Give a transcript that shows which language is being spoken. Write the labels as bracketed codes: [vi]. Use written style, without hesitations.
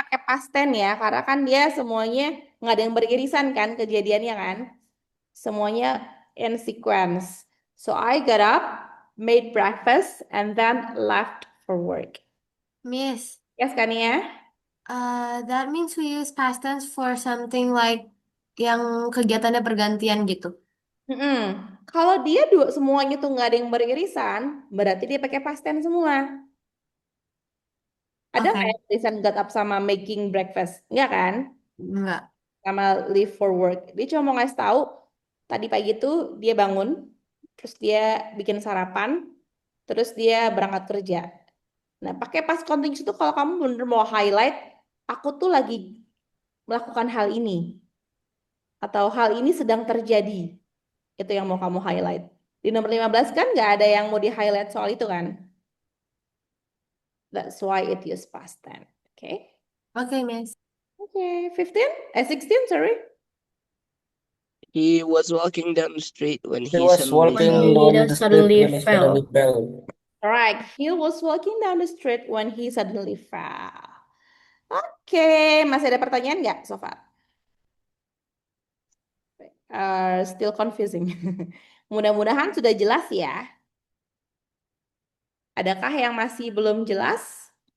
[id] pakai past tense ya, karena kan dia semuanya nggak ada yang beririsan kan kejadiannya kan. [en] Semuanya in sequence. So I got up, made breakfast, and then left for work. Miss, Yes, Kania? that means we use past tense for something like [id] yang kegiatannya pergantian gitu. Kalau dia semuanya tuh nggak ada yang beririsan, berarti dia pakai past tense semua. Ada nggak Oke. yang tulisan got up sama making breakfast? Enggak kan? Enggak. Sama leave for work. Dia cuma mau ngasih tahu tadi pagi tuh dia bangun, terus dia bikin sarapan, terus dia berangkat kerja. Nah, pakai past continuous itu kalau kamu bener mau highlight, aku tuh lagi melakukan hal ini. Atau hal ini sedang terjadi. Itu yang mau kamu highlight. Di nomor 15 kan nggak ada yang mau di-highlight soal itu kan? [en] That's why it use past tense. Okay? [id] Oke, Miss. [en] Okay, 16, sorry. He was walking down the street when He he was suddenly walking fell. down the street suddenly when he fell. suddenly fell. Alright, he was walking down the street when he suddenly fell. [id] Oke, masih ada pertanyaan nggak so far? [en] Still confusing. [id] Mudah-mudahan sudah jelas ya. Adakah yang masih belum jelas?